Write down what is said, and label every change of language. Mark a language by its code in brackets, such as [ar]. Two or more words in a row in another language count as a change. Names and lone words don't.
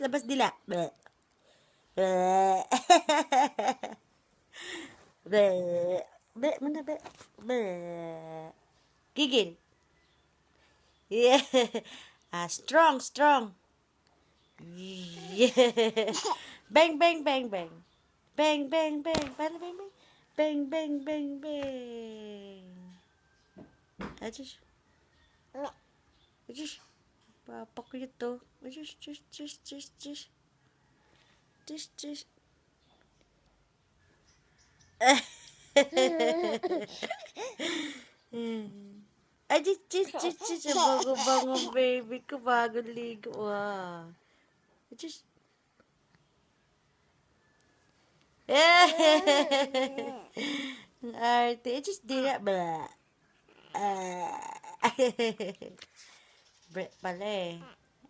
[tl] Labas dila. Bleh. Bleh. Bleh. Bleh. Muna, bleh. Bleh. Gigil. Yeah. [en] Strong, strong. Yeah. Bang, bang, bang, bang. Bang, bang, bang. Paano bang, bang? Bang, bang, bang, bang. Ajus. [tl] Ajus. Papakyut to. Ajus, ajus, ajus, ajus, ajus. Ajus, ajus. Ajus, ajus, ajus, ajus. Bango-bango, baby ko. Bagong ligo. Wow. Ajus. Ang arte. Ajus, dila. Blah. Brett pala eh.